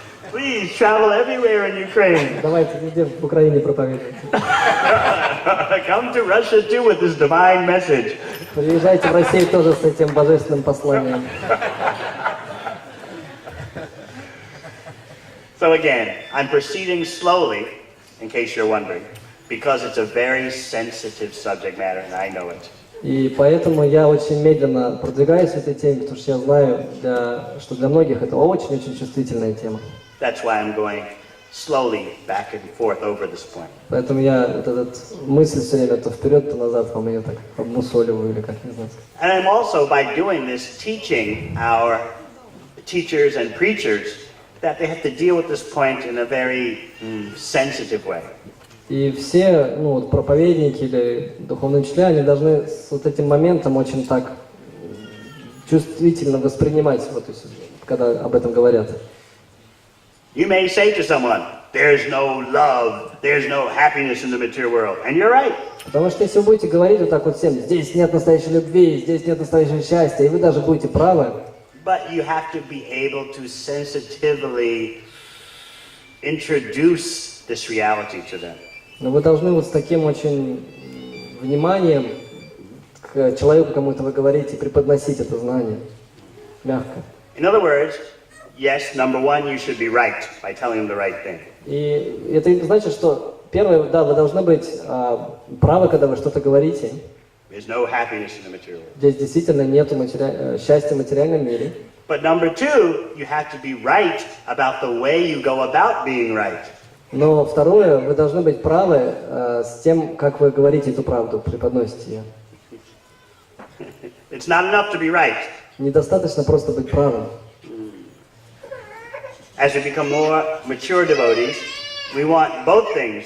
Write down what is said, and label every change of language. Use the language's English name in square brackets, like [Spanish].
[English] Please travel everywhere in Ukraine. [Russian] Давайте везде в Украине проповедуйте. [English] Come to Russia too with this divine message. [Russian] Приезжайте в Россию тоже с этим божественным посланием. [English] So again, I'm proceeding slowly, in case you're wondering, because it's a very sensitive subject matter, and I know it. [Russian] И поэтому я очень медленно продвигаюсь в этой теме, потому что я знаю, что для многих это очень-очень чувствительная тема. [English] That's why I'm going slowly back and forth over this point. [Russian] Поэтому я этот мысль все время то вперед, то назад вам ее так обмусоливаю или как не знаю. [English] And I'm also, by doing this, teaching our teachers and preachers that they have to deal with this point in a very sensitive way. [Russian] И все, проповедники или духовные учителя, они должны с вот этим моментом очень так чувствительно воспринимать, когда об этом говорят. [English] You may say to someone, there's no love, there's no happiness in the material world. And you're right. [Russian] Потому что если вы будете говорить вот так вот всем, здесь нет настоящей любви, здесь нет настоящего счастья, и вы даже будете правы. [English] But you have to be able to sensitively introduce this reality to them. [Russian] Но вы должны вот с таким очень вниманием к человеку, кому-то вы говорите, преподносить это знание. Мягко. [English] In other words, yes, number one, you should be right by telling them the right thing. [Russian] И это значит, что первое, да, вы должны быть правы, когда вы что-то говорите. [English] There's no happiness in the material world. [Russian] Здесь действительно нету счастья в материальном мире. [English] But number two, you have to be right about the way you go about being right. [Russian] Но второе, вы должны быть правы с тем, как вы говорите эту правду, преподносите ее. [English] It's not enough to be right. [Russian] Недостаточно просто быть правым. [English] As we become more mature devotees, we want both things.